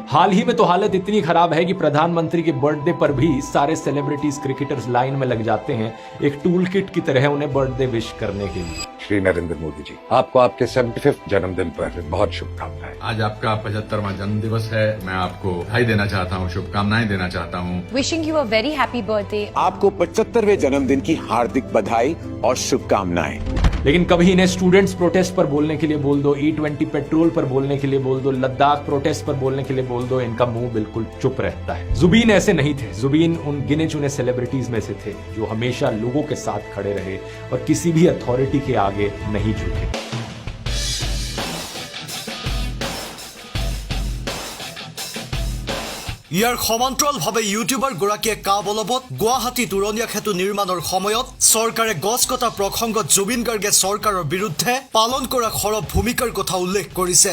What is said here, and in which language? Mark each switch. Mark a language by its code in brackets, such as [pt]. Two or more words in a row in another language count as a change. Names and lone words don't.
[hi] हाल ही में तो हालत इतनी खराब है कि प्रधानमंत्री के बर्थडे पर भी सारे [en] celebrities, cricketers [hi] लाइन में लग जाते हैं एक [en] tool kit [hi] की तरह उन्हें [en] birthday wish [hi] करने के लिए। श्री नरेंद्र मोदी जी, आपको आपके 75वें जन्मदिन पर बहुत शुभकामनाएं। आज आपका 75वां जन्म दिवस है। मैं आपको बधाई देना चाहता हूँ, शुभकामनाएं देना चाहता हूँ। [en] Wishing you a very happy birthday. [hi] आपको 75वें जन्मदिन की हार्दिक बधाई और शुभकामनाएं। लेकिन कभी इन्हें [en] students protest [hi] पर बोलने के लिए बोल दो, E20 पेट्रोल पर बोलने के लिए बोल दो, लद्दाख प्रोटेस्ट पर बोलने के लिए बोल दो, इनका मुंह बिल्कुल चुप रहता है। जुबीन ऐसे नहीं थे। जुबीन उन गिने चुने सेलिब्रिटीज में से थे जो हमेशा लोगों के साथ खड़े रहे और किसी भी अथॉरिटी के आगे नहीं झुके। [as] ইয়াৰ সমান্তৰালভাৱে ইউটিউবাৰ গৰাকীয়ে কাবলবত গুৱাহাটীত উৰণীয়া সেতু নিৰ্মাণৰ সময়ত চৰকাৰে গছ কটা প্ৰসংগত জুবিন গাৰ্গে চৰকাৰৰ বিৰুদ্ধে পালন কৰা খৰব ভূমিকাৰ কথা উল্লেখ কৰিছে